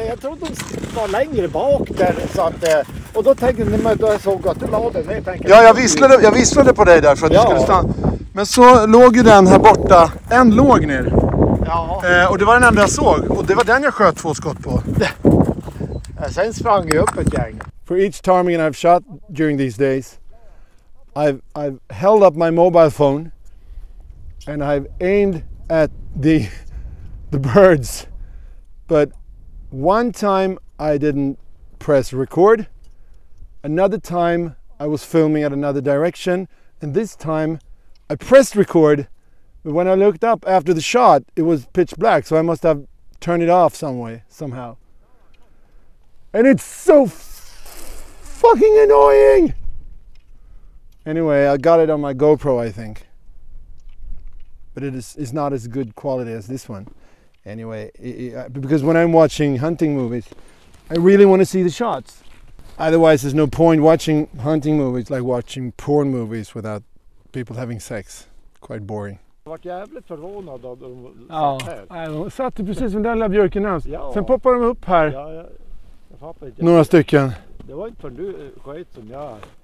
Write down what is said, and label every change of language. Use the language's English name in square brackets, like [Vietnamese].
[Swedish] Jag trodde de var längre bak där. Så att, och då tänkte jag, då jag såg att du la den ner. Ja, jag visslade på dig där för att du skulle stanna. Men så låg ju den här borta. En låg ner. Ja. Och det var den enda jag såg. Och det var den jag sköt 2 skott på. Sen sprang jag upp ett gäng. [English] For each ptarmigan I've shot during these days, I've held up my mobile phone and I've aimed at the birds. But one time I didn't press record, another time I was filming at another direction, and this time I pressed record, but when I looked up after the shot it was pitch black, so I must have turned it off somehow. And it's so fucking annoying! Anyway, I got it on my GoPro, I think. But it's not as good quality as this one. Anyway, because when I'm watching hunting movies, I really want to see the shots. Otherwise, there's no point watching hunting movies like watching porn movies without people having sex. Quite boring. [Swedish] Jag var jävligt förvånad av de Ja, de satt precis som den lilla björken här. Ja. Sen poppar de upp här. Ja, jag fattar inte. Några stycken. Det var inte för du sköt som jag.